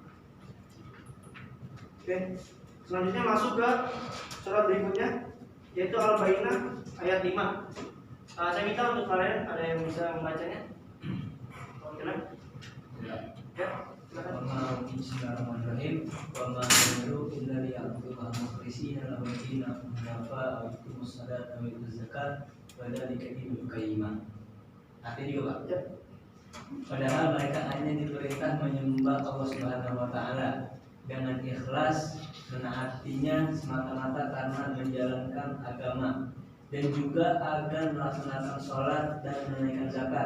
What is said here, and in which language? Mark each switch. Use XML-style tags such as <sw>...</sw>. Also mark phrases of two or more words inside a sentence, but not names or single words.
<id>Oke, selanjutnya masuk ke surat berikutnya, yaitu Al-Bayyinah ayat 5. Saya minta untuk kalian ada yang bisa membacanya. Oke, ya, silakan.</id> <ar>بسم الله الرحمن الرحيم. وما أمروا إلا ليعبدوا الله مخلصين له الدين حنفاء ويقيموا الصلاة ويؤتوا الزكاة وذلك دين القيمة.</ar> <id>Artinya juga Pak. Ya. Padahal mereka hanya diperintah menyembah Allah</id> <ar>سبحانه وتعالى</ar> <id>dengan ikhlas, dan hatinya semata-mata karena menjalankan agama, dan juga agar melaksanakan sholat dan menunaikan zakat.</id>